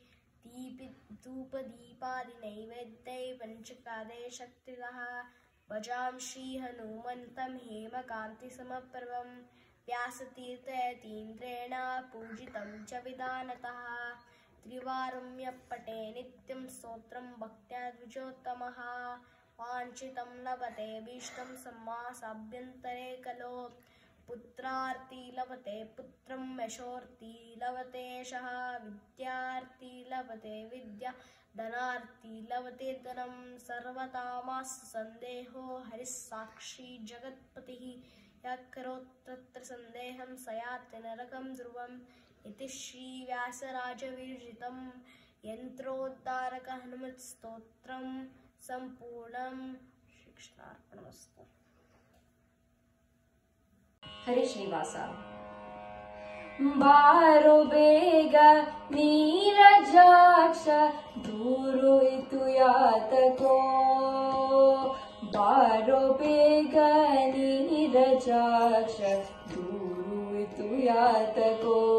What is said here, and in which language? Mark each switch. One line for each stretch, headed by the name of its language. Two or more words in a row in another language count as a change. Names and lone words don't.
Sanskrit: ಧೂಪದೀಪಾದಿನೈವೇದ್ಯೈಃ ಪಂಚಕಾದಯ ಶಕ್ತಿತಃ ಭಜಾಂ ಶ್ರೀಹನುಮಂತಂ ಹೇಮಕಾಂತಿಸಮಪ್ರಭಂ ವ್ಯಾಸತೀರ್ಥಯತೀಂದ್ರೇಣ ಪೂಜಿತಂ ಚ ವಿಧಾನತಃ. ತ್ರಿವಾರಂ ಯಃ ಪಠೇ ನಿತ್ಯಂ ಸ್ತೋತ್ರಂ ಭಕ್ತ್ಯಾ ದ್ವಿಜೋತ್ತಮಃ ವಾಂಛಿತಂ ಲಭತೆ ಭೀಷ್ಟಂ ಸಮ್ಮಾಸಾಭ್ಯಂತರೆ ಖಲೋ. पुत्रार्थी लभते पुत्रं यशोर्थी लभते यशः विद्यार्थी लभते विद्या धनार्थी लभते धनं. सर्वतामास्तु संदेहो हरिः साक्षी जगत्पतिः यः करोत्तत्र संदेहं स याति नरकं ध्रुवम्. इति श्रीव्यासराजविरचितं यन्त्रोद्धारकहनुमत् स्तोत्रं सम्पूर्णं. श्रीकृष्णार्पणमस्तु.
Kannada: ಹರೇ ಶ್ರೀನಿವಾಸ. ಬಾರೋ ಬೇಗ ನೀರಜಾಕ್ಷ ದೂರು ಇತು ಯಾತಕೋ. ಬಾರೋ ಬೇಗ ನೀರಜಾಕ್ಷ ದೂರು ಇತು ಯಾತಕೋ.